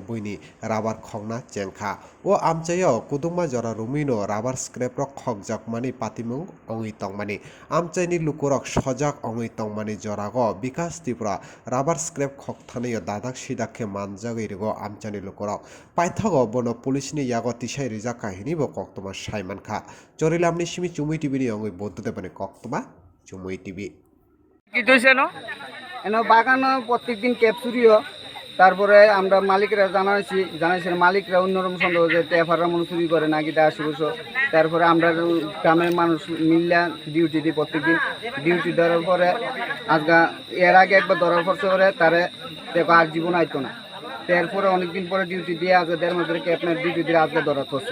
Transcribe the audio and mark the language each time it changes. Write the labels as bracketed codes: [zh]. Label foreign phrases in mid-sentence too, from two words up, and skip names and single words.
[trp] buini rabar khongna chengkha o amchayo kudungma jora rumi no rabar scrap rok khokjakmani patimung ongui tongmani amchaini lukurok sojak ongui tongmani jorago bikas tipra rabar scrap khokthaneyo dadak sidakhe manjagui rego amchani lukurok paithago bono pulisni yago tisai rijak kahini bo koktoma saimankha chorilamni simi chumui tv ni ongui boddhudebani koktoma chumui tv [bn] কি হইছে ন এনে বাগানো প্রত্যেকদিন ক্যাপ চুরি হয় তারপরে আমরা মালিকরা জানাইছি মালিকরা অন্যরকম সন্দেহ যে টেফাররা মনে চুরি করে নাকি তা আসবো তারপরে আমরা গ্রামের মানুষ মিল্লা ডিউটি দিই প্রত্যেকদিন ডিউটি ধরার পরে আজকে এর আগে একবার ধরার পর করে তারে দেখো আর জীবন আইতো না তারপরে অনেকদিন পরে ডিউটি দিয়ে আজকে 1.5 মাস ধরে আপনার ডিউটি দিয়ে আজকে ধরা পড়ছে